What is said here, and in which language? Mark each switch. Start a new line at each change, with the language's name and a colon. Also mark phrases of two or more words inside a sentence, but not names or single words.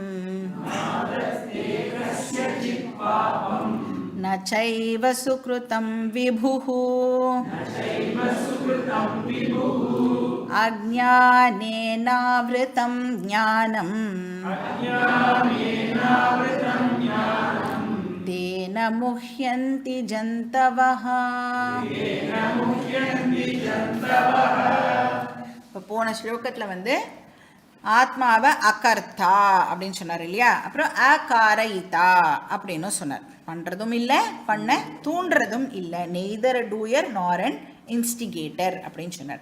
Sanskrit: न चैव सुकृतं विभुः अज्ञानेनावृतं ज्ञानम् तेन मुह्यन्ति जन्तवः.
Tamil: இப்போ போன ஸ்லோகத்தில் வந்து ஆத்மாவை அகர்த்தா அப்படின்னு சொன்னார் இல்லையா, அப்புறம் அகாரயிதா அப்படின்னு சொன்னார். பண்ணுறதும் இல்லை, பண்ண தூண்டுறதும் இல்லை,
English: neither doer nor an instigator
Tamil: அப்படின்னு சொன்னார்.